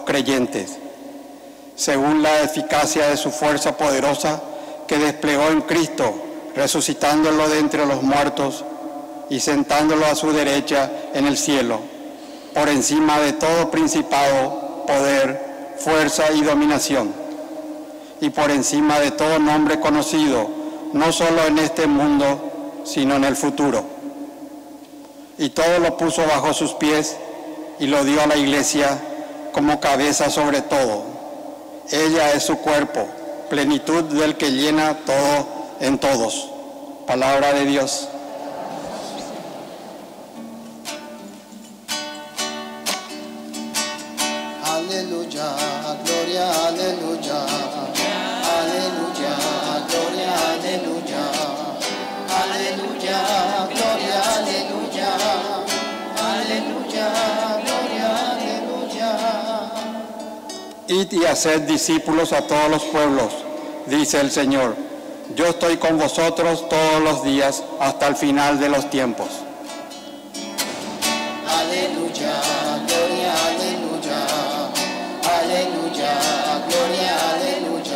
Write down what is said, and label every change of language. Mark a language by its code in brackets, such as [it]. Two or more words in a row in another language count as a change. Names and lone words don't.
[es] creyentes, según la eficacia de su fuerza poderosa que desplegó en Cristo, resucitándolo de entre los muertos y sentándolo a su derecha en el cielo, por encima de todo principado, poder, fuerza y dominación, y por encima de todo nombre conocido, no solo en este mundo, sino en el futuro. Y todo lo puso bajo sus pies y lo dio a la Iglesia como cabeza sobre todo. Ella es su cuerpo, plenitud del que llena todo en todos. Palabra de Dios. Aleluya, gloria, aleluya. Aleluya, gloria, aleluya. Aleluya, gloria, aleluya. Aleluya, gloria, aleluya. Id y haced discípulos a todos los pueblos, dice el Señor. Yo estoy con vosotros todos los días hasta el final de los tiempos. Aleluya, gloria, aleluya. Aleluya, gloria, aleluya.